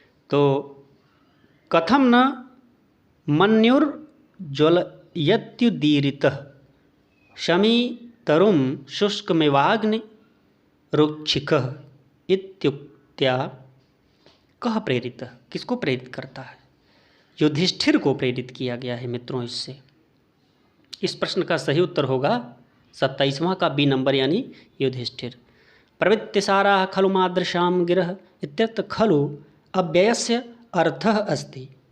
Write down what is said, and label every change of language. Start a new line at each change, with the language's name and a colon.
Sanskrit: तो कथम न मन्युर्ज्वलयत्युदीरितः शमीतरुं शुष्कमेवाग्नि रुक्षिखः इत्युक्त्या कः प्रेरितः?
Hindi: किसको प्रेरित करता है? युधिष्ठिर को प्रेरित किया गया है मित्रों इससे। इस प्रश्न का सही उत्तर होगा 27वां का बी नंबर यानी युधिष्ठिर।
Sanskrit: प्रवृत्तिसारा खलु मादृशाम गिरः इत्यर्थ खलु अव्ययस्य अर्थः अस्ति।